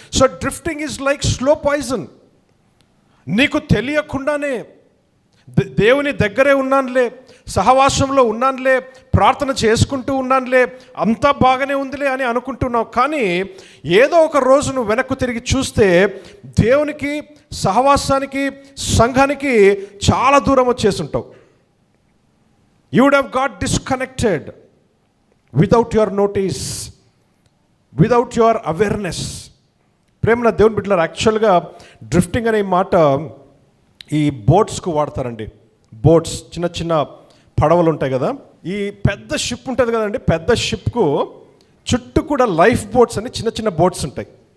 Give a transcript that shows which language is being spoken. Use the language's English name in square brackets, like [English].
[English] So drifting is like slow poison. [Telugu] నీకు తెలియకుండానే దేవుని దగ్గరే ఉన్నానులే, సహవాసంలో ఉన్నానులే, ప్రార్థన చేసుకుంటూ ఉన్నానులే, అంతా బాగానే ఉందిలే అని అనుకుంటున్నావు. కానీ ఏదో ఒక రోజు నువ్వు వెనక్కు తిరిగి చూస్తే దేవునికి, సహవాసానికి, సంఘానికి చాలా దూరం వచ్చేస్తుంటావు. [English] You would have got disconnected without your notice, without your awareness. [Telugu] ప్రేమన దేవుని బిడ్డలారా, యాక్చువల్గా డ్రిఫ్టింగ్ అనే మాట ఈ బోట్స్కు వాడతారండి. బోట్స్, చిన్న చిన్న పడవలు ఉంటాయి కదా. ఈ పెద్ద షిప్ ఉంటుంది కదండి, పెద్ద షిప్కు చుట్టూ కూడా లైఫ్ బోట్స్ అని చిన్న చిన్న బోట్స్ ఉంటాయి.